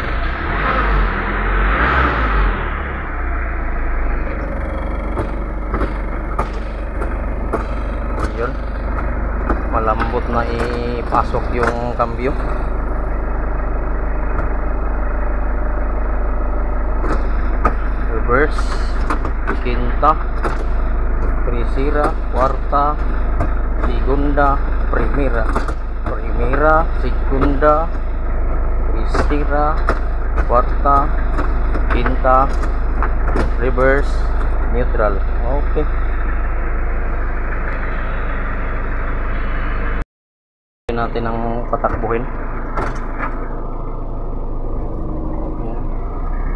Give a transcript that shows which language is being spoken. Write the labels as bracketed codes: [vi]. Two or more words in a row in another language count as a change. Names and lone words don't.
[tl] Yun, malambot na ipasok yung kambyo. Reverse, [es] quinta, tercera, cuarta, segunda, primera, segunda, tercera, cuarta, quinta, [en] reverse, neutral. Okay. [tl] Natin ang patakbuhin.